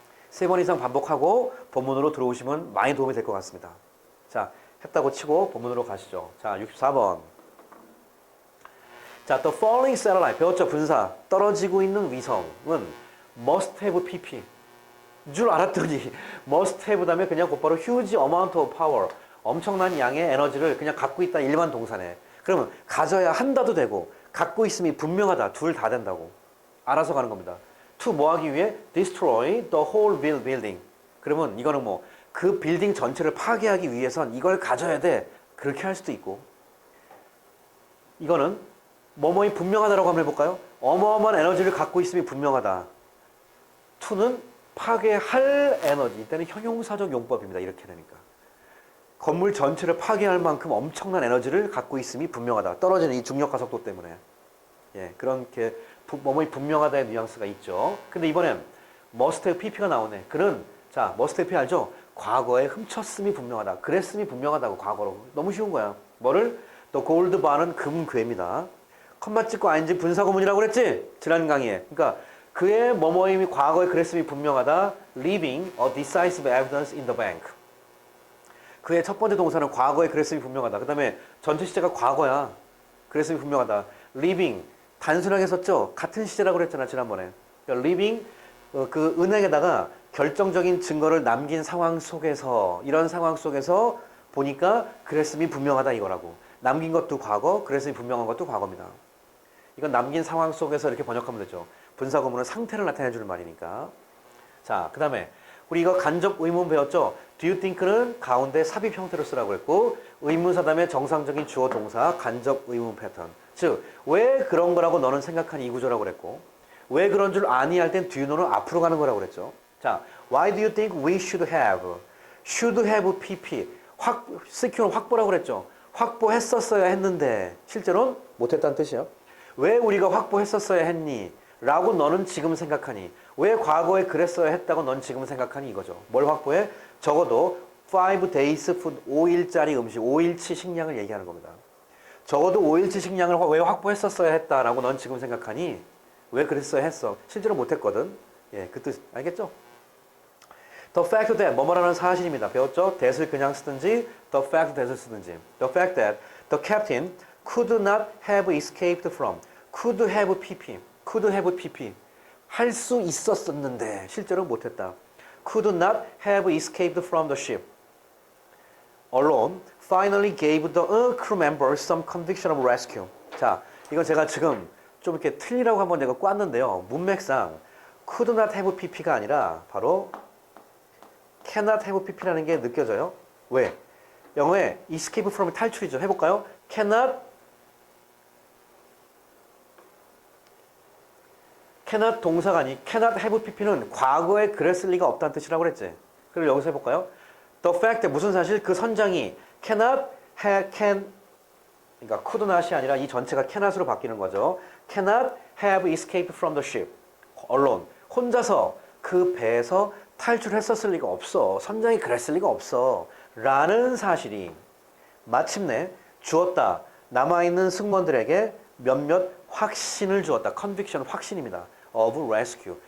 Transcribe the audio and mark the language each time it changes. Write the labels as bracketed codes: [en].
[ko] 3번 이상 반복하고 본문으로 들어오시면 많이 도움이 될 것 같습니다. 자, 했다고 치고 본문으로 가시죠. 자, 64번. 자, [en] the falling satellite. [ko] 배웠죠? 분사. 떨어지고 있는 위성은 must have pp. 줄 알았더니 must have 다음에 그냥 곧바로 [en] huge amount of power. [ko] 엄청난 양의 에너지를 그냥 갖고 있다. 일반 동사네. 그러면 가져야 한다도 되고 갖고 있음이 분명하다. 둘 다 된다고. 알아서 가는 겁니다. to 뭐 하기 위해? [en] destroy the whole building. [ko] 그러면 이거는 뭐 그 빌딩 전체를 파괴하기 위해선 이걸 가져야 돼. 그렇게 할 수도 있고. 이거는 뭐뭐이 분명하다라고 한번 해볼까요? 어마어마한 에너지를 갖고 있음이 분명하다. to는 파괴할 에너지. 이때는 형용사적 용법입니다. 이렇게 되니까. 건물 전체를 파괴할 만큼 엄청난 에너지를 갖고 있음이 분명하다. 떨어지는 이 중력가 속도 때문에. 예, 그런 게 뭐뭐이 분명하다의 뉘앙스가 있죠. 근데 이번엔 must have pp가 나오네. 그는 자, must have pp 알죠? 과거에 훔쳤음이 분명하다. 그랬음이 분명하다고 과거로. 너무 쉬운 거야. 뭐를? [en] the gold bar은 [ko] 금괴입니다. 컴마 찍고 ing 분사구문이라고 그랬지? 지난 강의에. 그러니까 그의 뭐뭐임이 과거에 그랬음이 분명하다. [en] leaving a decisive evidence in the bank. [ko] 그의 첫 번째 동사는 과거에 그랬음이 분명하다. 그 다음에 전체 시제가 과거야. 그랬음이 분명하다. leaving 단순하게 썼죠? 같은 시제라고 그랬잖아 지난번에. 그러니까 leaving 그 은행에다가 결정적인 증거를 남긴 상황 속에서 이런 상황 속에서 보니까 그랬음이 분명하다 이거라고. 남긴 것도 과거, 그랬음이 분명한 것도 과거입니다. 이건 남긴 상황 속에서 이렇게 번역하면 되죠. 분사구문은 상태를 나타내 주는 말이니까. 자, 그 다음에 우리 이거 간접 의문 배웠죠? Do you think는 가운데 삽입 형태로 쓰라고 했고 의문사 다음에 정상적인 주어 동사 간접 의문 패턴. 즉, 왜 그런 거라고 너는 생각하니 이 구조라고 그랬고 왜 그런 줄 아니 할 땐 do you know는 앞으로 가는 거라고 그랬죠. [en] 자, why do you think we should have? should have pp. [ko] secure는 확보라고 그랬죠. 확보했었어야 했는데 실제로는 못했다는 뜻이에요. 왜 우리가 확보했었어야 했니? 라고 너는 지금 생각하니? 왜 과거에 그랬어야 했다고 넌 지금 생각하니? 이거죠. 뭘 확보해? 적어도 [en] 5 days food, [ko] 5일짜리 음식, 5일치 식량을 얘기하는 겁니다. 적어도 5일치 식량을 왜 확보했었어야 했다라고 넌 지금 생각하니? 왜 그랬어야 했어? 실제로 못했거든. 예, 그 뜻 알겠죠? [en] The fact that [ko] 뭐뭐라는 사실입니다. 배웠죠? that을 그냥 쓰든지 the fact that을 쓰든지. [en] The fact that the captain could not have escaped from. could have pp. could have pp. [ko] 할 수 있었었는데 실제로 못했다. [en] could not have escaped from the ship. alone finally gave the crew members some conviction of rescue. [ko] 자, 이건 제가 지금 좀 이렇게 틀리라고 한번 제가 꽈는데요. 문맥상 could not have pp가 아니라 바로 cannot have pp라는 게 느껴져요. 왜? 영어에 escape from 탈출이죠. 해볼까요? cannot 동사가 아니 cannot have pp는 과거에 그랬을 리가 없다는 뜻이라고 그랬지. 그리고 여기서 해볼까요? [en] The fact that [ko] 무슨 사실? 그 선장이 cannot have, 그러니까 could not이 아니라 이 전체가 cannot으로 바뀌는 거죠. [en] cannot have escaped from the ship. alone. [ko] 혼자서 그 배에서 탈출했었을 리가 없어. 선장이 그랬을 리가 없어. 라는 사실이 마침내 주었다. 남아있는 승무원들에게 몇몇 확신을 주었다. conviction 확신입니다. [en] of rescue.